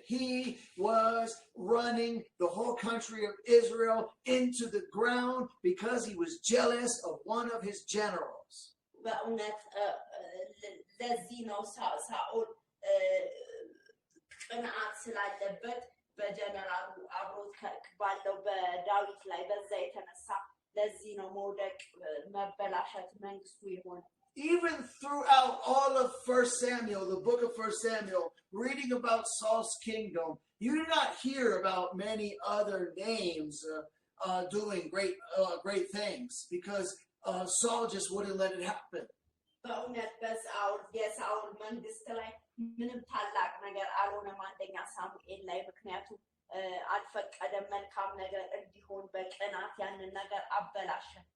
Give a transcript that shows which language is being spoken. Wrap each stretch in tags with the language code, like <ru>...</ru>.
<en>He was running the whole country of Israel into the ground because he was jealous of one of his generals.</en> <am>በእውነት ለዚህ ነው ሳኦል ቅንዓት ስላለበት በጀነራሉ አብሮት ባለው በዳዊት ላይ በዛ የተነሳ ለዚህ ነው መውደቅ መበላሸት መንግስቱ የሆነ</am> <en>Even throughout all of 1 Samuel, the book of 1 Samuel, reading about Saul's kingdom, you do not hear about many other names doing great things because Saul just wouldn't let it happen.</en> <am>በእውነት የሳኦል መንግስት ላይ ምንም ታላቅ ነገር አልሆነም አንደኛ ሳሙኤል ላይ ምክንያቱም አልፈቀደም መልካም ነገር እንዲሆን በቅናት ያንን ነገር አበላሸ</am>